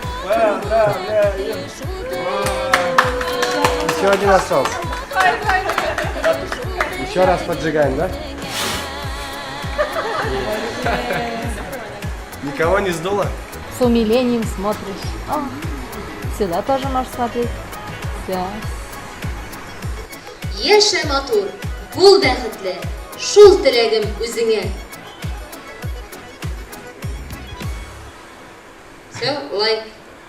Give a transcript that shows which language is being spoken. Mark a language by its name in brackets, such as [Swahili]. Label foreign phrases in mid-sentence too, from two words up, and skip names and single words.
[Russian] Еще один остался. Еще раз поджигаем, да? Никого не сдуло? С умилением смотришь. О, сюда тоже можешь смотреть. Все. [Tatar] Yaşa matur, bul baxtli, shul tilagim o'zingga. [Russian] Все, лайк.